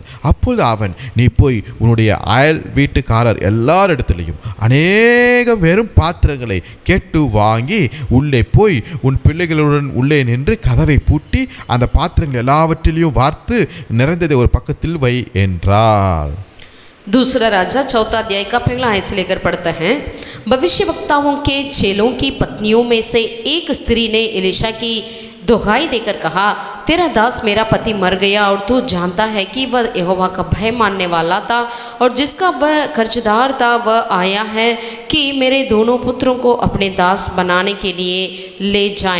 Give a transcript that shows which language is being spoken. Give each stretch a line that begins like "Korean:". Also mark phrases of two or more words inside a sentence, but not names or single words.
Tamil: அப்பொழுது அவன், நீ போய் உன்னுடைய அயல் வீட்டுக்காரர் எல்லாரிடத்திலையும் அநேக வெறும் பாத்திரங்களை கேட்டு வாங்கி உள்ளே போய் உன் பிள்ளைகளுடன் உள்ளே நின்று கதவை பூட்டி அந்த பாத்திரங்கள் எல்லாவற்றிலையும் வார்த்து நிறைந்ததை ஒரு பக்கத்தில் வை என்றாள்.
Hindi: दूसरा राजा 4 अध्याय का पहला आयत से लेकर पढ़ते हैं. भविष्यवक्ताओं के चेलों की पत्नियों में से एक स्त्री ने एलीशा की दुहाई देकर कहा, तेरा दास मेरा पति मर गया और तू जानता है कि वह यहोवा का भय मानने वाला था और जिसका वह कर्जदार था वह आया है कि मेरे दोनों पुत्रों को अपने दास बनाने के लिए ले जाएं.